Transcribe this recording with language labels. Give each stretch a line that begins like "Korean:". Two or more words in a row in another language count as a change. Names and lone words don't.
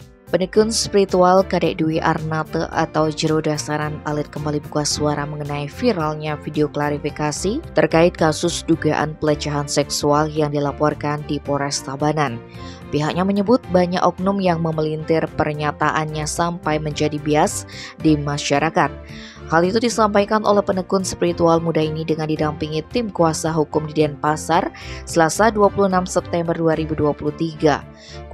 Indonesian: Pendekun spiritual Kadek Dwi Arnate atau Jero Dasaran Alit kembali buka suara mengenai viralnya video klarifikasi terkait kasus dugaan pelecehan seksual yang dilaporkan di Polres Tabanan. Pihaknya menyebut banyak oknum yang memelintir pernyataannya sampai menjadi bias di masyarakat. Hal itu disampaikan oleh pendekun spiritual muda ini dengan didampingi tim kuasa hukum di Denpasar, Selasa 26 September 2023.